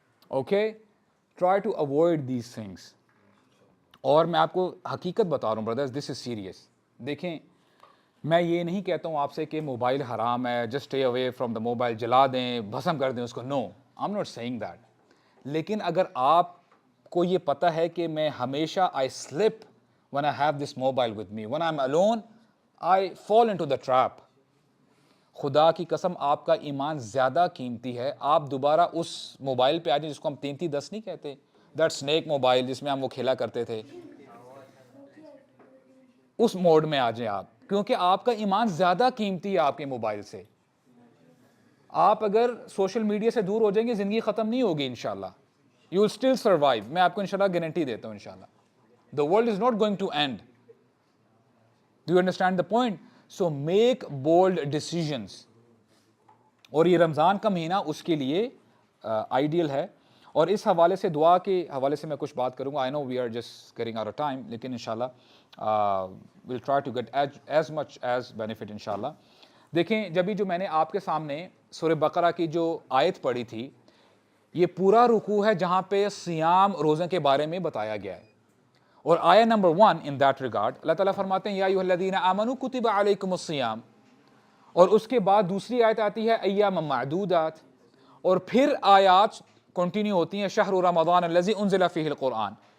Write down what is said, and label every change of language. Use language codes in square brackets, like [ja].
[en] Okay, try to avoid these things. [ur] اور میں آپ کو حقیقت بتا رہا ہوں بردرز, [en] This is serious. [ur] دیکھیں میں یہ نہیں کہتا ہوں آپ سے کہ موبائل حرام ہے, [en] just stay away from the mobile, [ur] جلا دیں, بھسم کر دیں اس کو. [en] No, I am not seeing that. [ur] لیکن اگر آپ کو یہ پتہ ہے کہ میں ہمیشہ [en] I slip when I have this mobile with me, when I'm alone I fall into the trap. [ur] خدا کی قسم آپ کا ایمان زیادہ قیمتی ہے, آپ دوبارہ اس موبائل پہ آ جائیں جس کو ہم 3310 نہیں کہتے, دیٹ سنیک موبائل جس میں ہم وہ کھیلا کرتے تھے, اس موڈ میں آ جائیں آپ, کیونکہ آپ کا ایمان زیادہ قیمتی ہے آپ کے موبائل سے. آپ اگر سوشل میڈیا سے دور ہو جائیں گے, زندگی ختم نہیں ہوگی انشاءاللہ. [en] You will still survive. [ur] میں آپ کو انشاءاللہ گارنٹی دیتا ہوں انشاءاللہ. [en] The world is not going to end. Do you understand the point? So make bold decisions. [ur] اور یہ رمضان کا مہینہ اس کے لیے آئیڈیل ہے. اور اس حوالے سے دعا کے حوالے سے میں کچھ بات کروں گا. [en] I know we are just getting out of time, [ur] لیکن انشاءاللہ [en] we'll try to get as much as benefit [ur] انشاءاللہ. دیکھیں جبھی جو میں نے آپ کے سامنے سورہ بقرہ کی جو آیت پڑھی تھی, یہ پورا رکوع ہے جہاں پہ صیام روزے کے بارے میں بتایا گیا ہے. اور آیت نمبر 1 ان دیٹ ریگارڈ اللہ تعالیٰ فرماتے ہیں [ar] یا ایھا الذین آمنوا کتب علیکم الصیام, [ur] اور اس کے بعد دوسری آیت آتی ہے [ar] ایام معدودات, [ur] اور پھر آیات کنٹینیو ہوتی ہیں [ar] شہر رمضان الذی انزل فیہ القرآن.